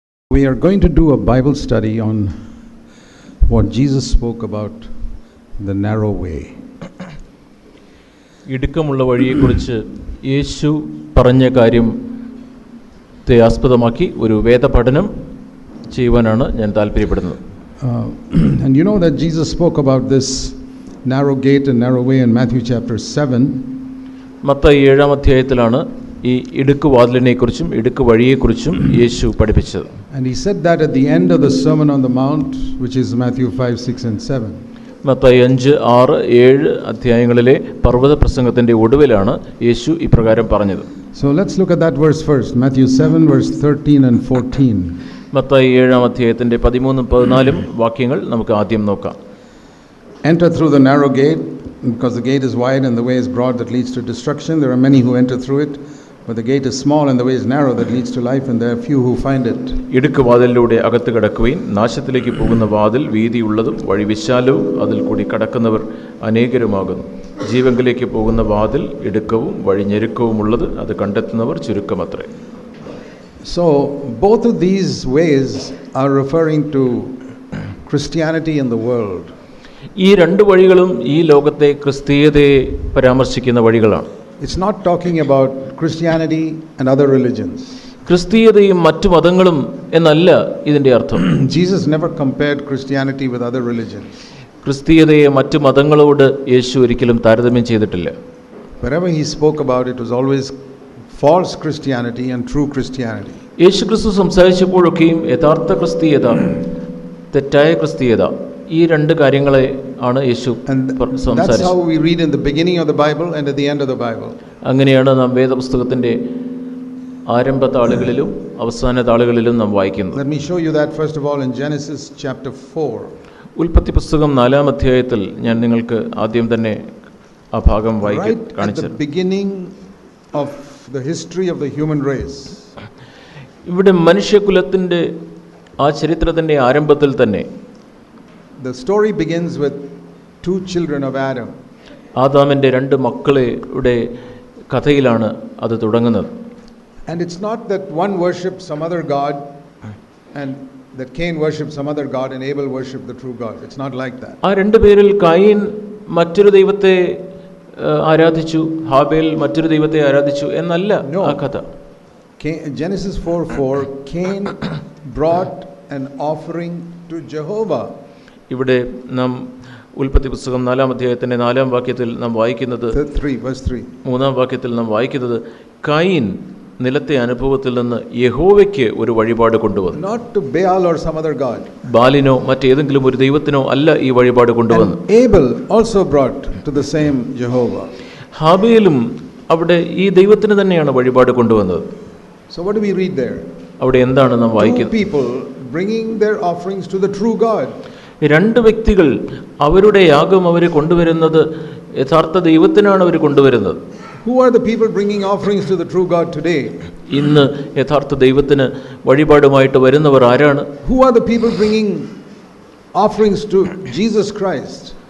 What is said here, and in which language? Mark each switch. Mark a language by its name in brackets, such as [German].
[English] We are going to do a Bible study on what Jesus spoke about the narrow way. [Malayalam] ഇടുക്കമുള്ള വഴിയെക്കുറിച്ച് യേശു പറഞ്ഞ കാര്യത്തെ ആസ്പദമാക്കി ഒരു വേദപഠനം ചെയ്യുവാനാണ് ഞാൻ താല്പര്യപ്പെടുന്നത്. [English] And you know that Jesus spoke about this narrow gate and narrow way in Matthew chapter 7. [Malayalam] Mathai 7-ാം അധ്യായത്തിലാണ് ഈ ഇടുക്ക് വാതിലിനെക്കുറിച്ചും ഇടുക്ക് വഴിയെക്കുറിച്ചും യേശു പഠിപ്പിച്ചത്. [English] And he said that at the end of the Sermon on the Mount, which is Matthew 5, 6 and 7. [Malayalam] Mathai 5, 6, 7 അധ്യായങ്ങളിലെ പർവ്വത പ്രസംഗത്തിന്റെ ഒടുവിലാണ് യേശു ഇപ്രകാരം പറഞ്ഞത്. [English] So let's look at that verse first. Matthew 7 verse 13 and 14. [Malayalam] Mathai 7-ാം അധ്യായത്തിന്റെ 13, 14 വാക്യങ്ങൾ നമുക്ക് ആദ്യം നോക്കാം. [English] Enter through the narrow gate, because the gate is wide and the way is broad that leads to destruction. There are many who enter through it. But the gate is small and the way is narrow that leads to life, and there are few who find it. [Malayalam] ഇടുക്ക് വാതിലിലൂടെ അകത്ത് കടക്കുവിൻ, നാശത്തിലേക്ക് പോകുന്ന വാതിൽ വീതിയുള്ളതും വഴി വിശാലവും അതിൽ കൂടി കടക്കുന്നവർ അനേകരുമാകുന്നു. ജീവങ്കിലേക്ക് പോകുന്ന വാതിൽ ഇടുക്കവും വഴി ഞെരുക്കവുമുള്ളത്, അത് കണ്ടെത്തുന്നവർ ചുരുക്കമത്രേ. [English] So both of these ways are referring to Christianity in the world. [Malayalam] ഈ രണ്ട് വഴികളും ഈ ലോകത്തെ ക്രിസ്തീയതയെ പരാമർശിക്കുന്ന വഴികളാണ്. [English] It's not talking about Christianity and other religions. [Malayalam] ക്രിസ്തീയതയും മറ്റു മതങ്ങളും എന്നല്ല ഇതിന്റെ അർത്ഥം. [English] Jesus never compared Christianity with other religions. [Malayalam] ക്രിസ്തീയതയെ മറ്റു മതങ്ങളോട് യേശു ഒരിക്കലും താരതമ്യം ചെയ്തിട്ടില്ല. [English] Wherever he spoke about it was always false Christianity and true Christianity. [Malayalam] യേശു ക്രിസ്തു സംസാരിച്ചപ്പോഴൊക്കെയും യഥാർത്ഥ ക്രിസ്തീയത, തെറ്റായ ക്രിസ്തീയത, ഈ രണ്ട് കാര്യങ്ങളെ ആണ് യേശു സംസാരിച്ചത്. [English] That's how we read in the beginning of the Bible and at the end of the Bible. [Malayalam] അങ്ങനെയാണ് നാം വേദപുസ്തകത്തിന്റെ ആരംഭ താളുകളിലും അവസാന താളുകളിലും നാം വായിക്കുന്നത്. [English] Let me show you that first of all in Genesis chapter 4. [Malayalam] ഉൽപ്പത്തി പുസ്തകം 4-ാം അധ്യായത്തിൽ ഞാൻ നിങ്ങൾക്ക് ആദ്യം തന്നെ ആ ഭാഗം കാണിച്ചു. [English] Right at the beginning of the history of the human race. [Malayalam] ഇവിടെ മനുഷ്യകുലത്തിന്റെ ആ ചരിത്രത്തിന്റെ ആരംഭത്തിൽ തന്നെ [English] the story begins with two children of Adam. [Malayalam] ആദാമിന്റെ രണ്ട് മക്കളുടെ കഥയിലാണ് അത് തുടങ്ങുന്നത്. [English] And it's not that one worshipped some other god and that Cain worshipped some other god and Abel worshipped the true God. It's not like that. [Malayalam] ആ രണ്ട് പേരിൽ കയീൻ മറ്റൊരു ദൈവത്തെ ആരാധിച്ചു, ഹാബേൽ മറ്റൊരു ദൈവത്തെ ആരാധിച്ചു എന്നല്ല ആ കഥ. [English] Genesis 4:4 Cain brought an offering to Jehovah. [Malayalam] ഇവിടെ നാം ഉൽപ്പത്തി പുസ്തകം 4-ാം അധ്യായത്തിന്റെ 4-ാം വാക്യത്തിൽ നാം വായിക്കുന്നത്, 3-ാം വാക്യത്തിൽ നാം വായിക്കുന്നത്, കയീൻ നിലത്തെ അനുഭവത്തിൽ നിന്ന് യഹോവയ്ക്ക് ഒരു വഴിപാട് കൊണ്ടുവന്നു. [English] Not to Baal or some other god. [Malayalam] ബാലിനോ മറ്റേതെങ്കിലും ഒരു ദൈവത്തിനോ അല്ല ഈ വഴിപാട് കൊണ്ടുവന്നു. [English] Abel also brought to the same Jehovah. [Malayalam] ഹാബേലും അവിടെ ഈ ദൈവത്തിന് തന്നെയാണ് വഴിപാട് കൊണ്ടുവന്നത്. [English] So what do we read there? [Malayalam] അവിടെ എന്താണ് നാം വായിക്കുന്നത്? [English] Two people bringing their offerings to the true God. [Malayalam] രണ്ട് വ്യക്തികൾ അവരുടെ യാഗം അവർ കൊണ്ടുവരുന്നത് യഥാർത്ഥ ദൈവത്തിനാണ് അവർ കൊണ്ടുവരുന്നത്. [English] Who are the people bringing offerings to the true God today? [Malayalam] ഇന്ന് യഥാർത്ഥ ദൈവത്തിന് വഴിപാടുമായിട്ട് വരുന്നവർ ആരാണ്? [English] Who are the people bringing offerings to Jesus Christ?